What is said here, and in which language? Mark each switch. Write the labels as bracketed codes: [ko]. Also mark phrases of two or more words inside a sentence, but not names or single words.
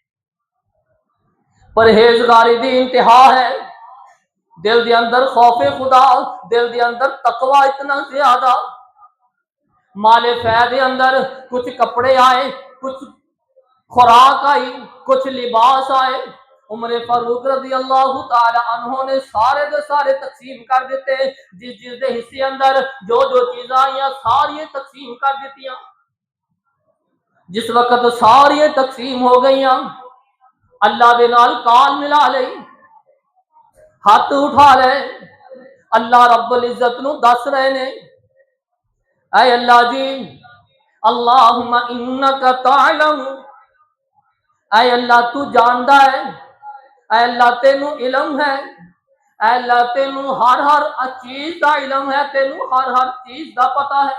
[pa] پرہیزگاری دی انتہا ہے، دل دے اندر خوف خدا، دل دے اندر تقوی اتنا زیادہ۔ مال فی دے اندر کچھ کپڑے آئے، کچھ خوراک آئی، کچھ لباس آئے، عمر فاروق [ar] رضی اللہ تعالی عنہ [pa] نے سارے دے سارے تقسیم کر دیتے، جس جس دے حصے اندر جو جو چیزاں آئیاں ساری تقسیم کر دیتیاں۔ جس وقت ساری تقسیم ہو گئیاں، اللہ دے نال کان ملا لئی، ہاتھ اٹھا لے، اللہ رب العزت نو دس رہے نے، اے اللہ جی، [ar] اللہم انک تعلم، [pa] اے اللہ تو جاندا ہے، اے اللہ تینو علم ہے، اے اللہ تینو ہر چیز دا علم ہے، تینو ہر چیز دا پتہ ہے۔